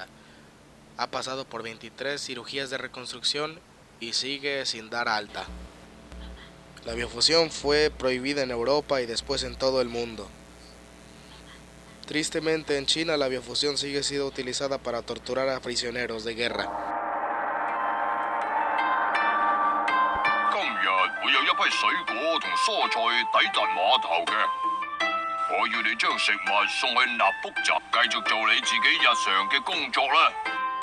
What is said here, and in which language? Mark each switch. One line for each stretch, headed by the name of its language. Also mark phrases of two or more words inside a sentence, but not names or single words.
Spanish: Ha pasado por 23 cirugías de reconstrucción y sigue sin dar alta. La biofusión fue prohibida en Europa y después en todo el mundo. Tristemente en China la biofusión sigue siendo utilizada para torturar a prisioneros de guerra.
Cantonese: 會有一批水果同蔬菜抵達碼頭嘅。我要你將食物送去納福站，繼續做你自己日常嘅工作啦。